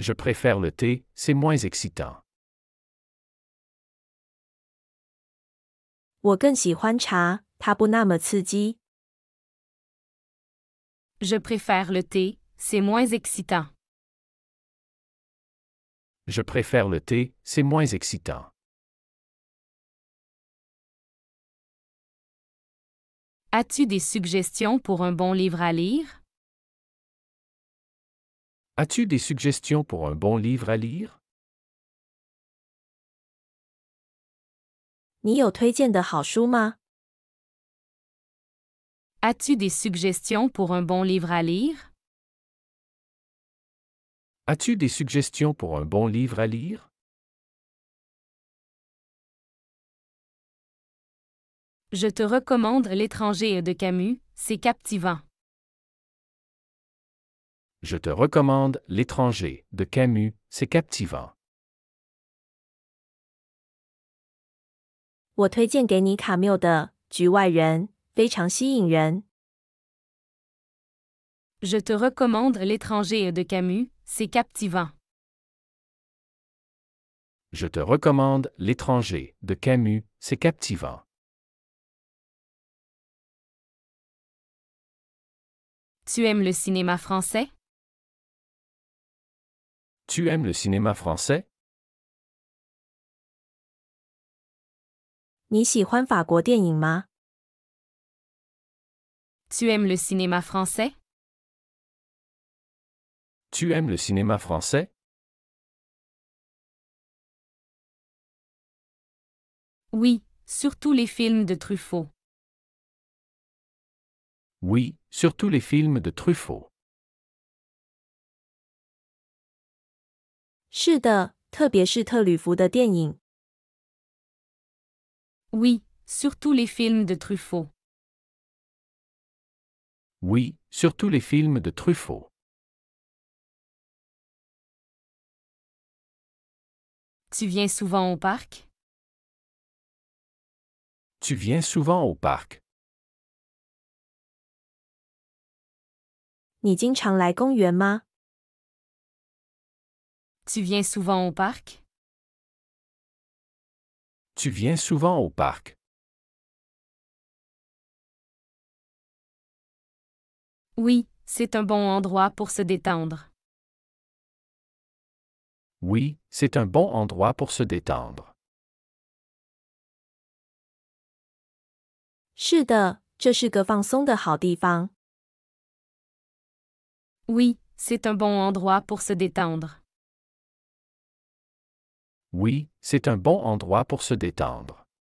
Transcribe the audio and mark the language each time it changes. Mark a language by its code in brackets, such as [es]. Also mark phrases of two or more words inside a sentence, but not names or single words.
[fr] Je préfère le thé, c'est moins excitant. [zh] 我更喜欢茶，它不那么刺激。 [fr] Je préfère le thé, c'est moins excitant. Je préfère le thé, c'est moins excitant. As-tu des suggestions pour un bon livre à lire? As-tu des suggestions pour un bon livre à lire? [zh] 你有推荐的好书吗？ [fr] As-tu des suggestions pour un bon livre à lire? As-tu des suggestions pour un bon livre à lire? Je te recommande L'étranger de Camus, c'est captivant. Je te recommande L'étranger de Camus, c'est captivant. [zh] 我推荐给你卡缪的《局外人》，非常吸引人。 [fr] Je te recommande L'étranger de Camus, c'est captivant. Je te recommande L'étranger de Camus, c'est captivant. Tu aimes le cinéma français? Tu aimes le cinéma français? [zh] 你喜欢法国电影吗？ [fr] Tu aimes le cinéma français? Tu aimes le cinéma français? Oui, surtout les films de Truffaut. Oui, surtout les films de Truffaut. [zh] 是的，特别是特吕弗的电影。 [fr] Oui, surtout les films de Truffaut. Oui, surtout les films de Truffaut. Tu viens souvent au parc? Tu viens souvent au parc? [zh] 你经常来公园吗？ [fr] Tu viens souvent au parc? Tu viens souvent au parc? Oui, c'est un bon endroit pour se détendre. Oui, c'est un bon endroit pour se détendre. [zh] 是的，这是个放松的好地方。 [fr] Oui, c'est un bon endroit pour se détendre. Oui, c'est un bon endroit pour se détendre.